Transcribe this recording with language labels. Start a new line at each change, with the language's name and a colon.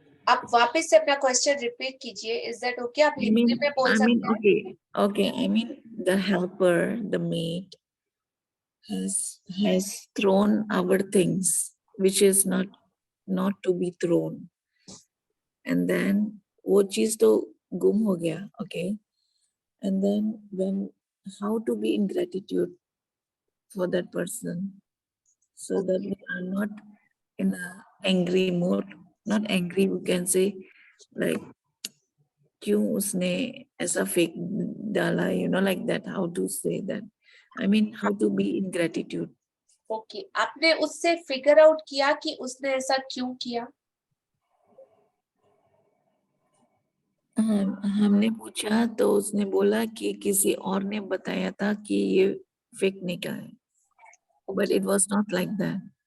Hindi: आप वापस से अपना क्वेश्चन रिपीट कीजिए.
English: Is that okay?
Hindi: आप हिंदी में बोल सकते हैं.
English: okay. I mean, the helper, the maid, has thrown our things, which is not to be thrown, and then
Hindi: वो चीज तो गुम हो गया,
English: okay. And then how to be in gratitude for that person, so that we are not in a angry mood, not angry, we can say, like,
Hindi: क्यों उसने ऐसा fake डाला,
English: like that, how to say that, I mean, how to be in gratitude.
Hindi: Okay, आपने उससे figure out किया कि उसने ऐसा क्यों किया? हमने पूछा तो उसने बोला कि किसी और ने बताया था कि ये फेक निकला है,
English: but it was not like that.